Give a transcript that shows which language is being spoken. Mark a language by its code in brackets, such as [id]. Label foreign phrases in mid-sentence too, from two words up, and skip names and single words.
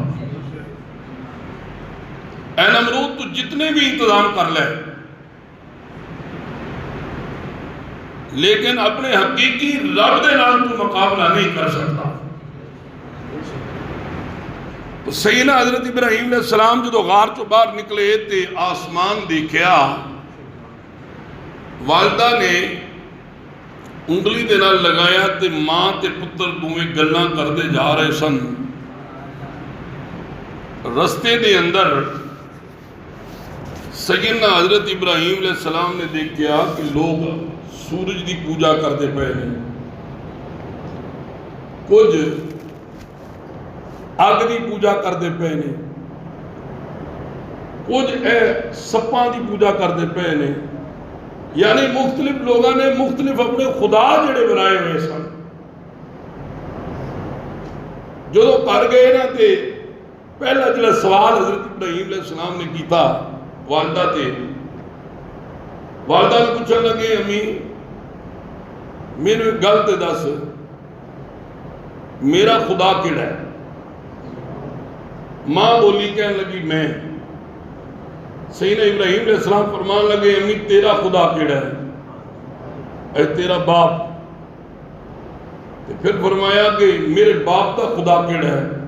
[pa] اے نمرود تو جتنے بھی انتظام کر لے، لیکن اپنے حقیقی رب دے نال تو مقابلہ نہیں کر سکتا۔ تو سیدنا حضرت ابراہیم علیہ السلام جو غار چو باہر نکلے تے آسمان دیکھیا، والدہ نے انگلی دے نال لگایا تے ماں تے پتر دوئے گلاں کردے جا رہے سن۔ رستے دے اندر سیدنا حضرت ابراہیم علیہ السلام نے دیکھیا کہ لوگ سورج دی پوجا کردے پئے ہیں، کچھ آگ دی پوجا کردے پئے ہیں، کچھ سپاں دی پوجا کردے پئے ہیں، یعنی مختلف لوگوں نے مختلف اپنے خدا جڑے بنائے ہوئے سن۔ جو کر گئے نا تے پہلا جڑا سوال حضرت ابراہیم علیہ السلام نے کیتا والدہ تے، والدہ نے پوچھنے لگے امی میرے گل تے دس میرا خدا کیڑا ہے؟ ماں بولی کہنے لگی میں۔ سیدنا ابراہیم علیہ السلام فرمان لگے امی تیرا خدا کیڑا ہے؟ اے تیرا باپ۔ [ur] پھر فرمایا کہ میرے باپ کا خدا کیڑا ہے؟